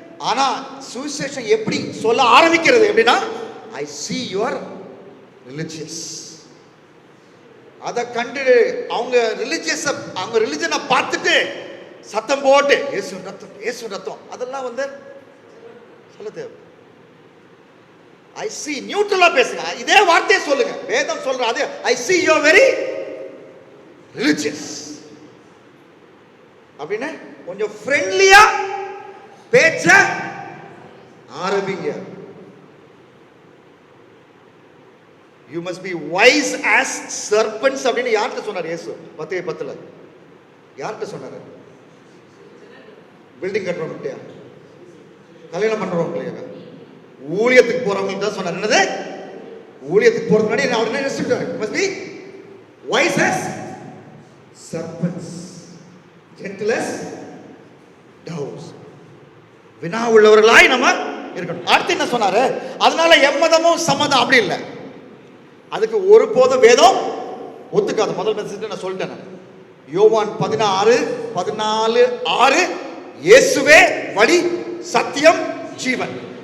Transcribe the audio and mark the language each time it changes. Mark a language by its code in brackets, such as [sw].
[ta] ஆனா சுவிசேஷம் எப்படி சொல்ல ஆரம்பிக்கிறது? எப்படின்னா, [en] I see you are religious. [ta] அதை கண்டு அவங்க ரிலிஜனை பார்த்துட்டு சத்தம் போட்டு இயேசு ரத்தம் அதெல்லாம் வந்து சொல்ல தேவை. ஐ see, நியூட்ரலா பேசுங்க. இதே வார்த்தையை சொல்லுங்க. வேதம் சொல்ற அதே, [en] I see you are very religious [ta] அப்படின்னு கொஞ்சம் ஃப்ரெண்ட்லியா பேச்ச ஆரம்பிங்க. [en] You must be wise as serpents [ta] அப்படின்னு யார்கிட்ட சொன்னார் இயேசு? [en] 10:10. [ta] யார்கிட்ட சொன்னாரு? பில்டிங் கட்டுறவங்கள்ட்டயா? கல்யாணம் பண்றவங்க இல்லையா? ஊழியத்துக்கு போறவங்களுக்கு தான் சொன்னார். என்னது? ஊழியத்துக்கு போறது முன்னாடி அவர் என்ன சொல்றாரு? [en] must be wise as serpents, gentle as doves. [ta] வினா உள்ளவர்களாய் நம்ம இருக்கணும். அடுத்து என்ன சொன்னாரு? அதனால எம்மதமும் சம்மதம் அப்படி இல்லை, அதுக்கு ஒருபோதும் வேதம் ஒத்துக்காது. முதல் மெசேஜ் நான் சொல்லிட்டேன். யோவான் 16:14-6 இயேசுவே வழி சத்தியம் ஜீவன்.